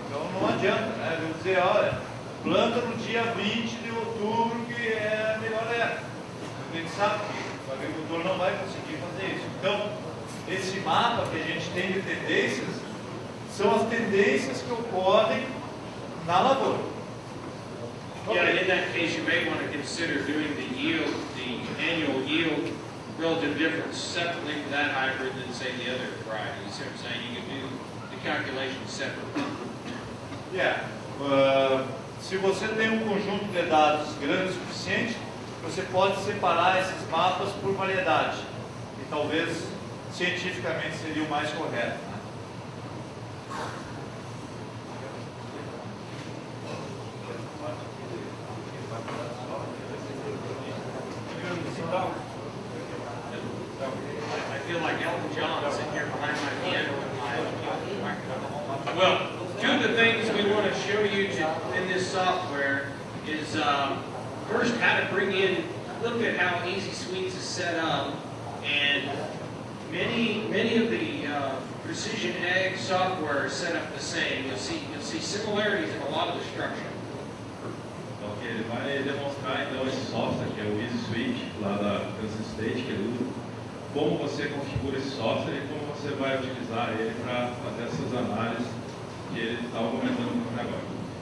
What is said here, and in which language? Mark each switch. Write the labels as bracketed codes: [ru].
[pt] Então não adianta, né? Eu dizer, olha, planta no dia 20 de outubro, que é a melhor época. A gente sabe que o agricultor não vai conseguir fazer isso. Então, esse mapa que a gente tem de tendências são as tendências que ocorrem na lavoura. [en] Yeah, in that case, you may want to consider doing the yield, the annual yield relative difference separately for that hybrid than, say, the other variety. You see what I'm saying? You can do the calculation separately. Yeah. [pt] Se você tem um conjunto de dados grande o suficiente, você pode separar esses mapas por variedade. E talvez cientificamente seria o mais correto. [en] I feel like Elton John sitting here behind my piano with my microphone. Well, two of the things we want to show you in this software is first how to bring in looked at how Easy Suites is set up, and many of the Precision Ag software is set up the same. You'll see similarities in a lot of the structure. [pt] Ok, ele vai demonstrar então esse software que é o Easy Suite lá da Kansas State que ele usa, como você configura esse software e como você vai utilizar ele para fazer essas análises que ele estava comentando no agora.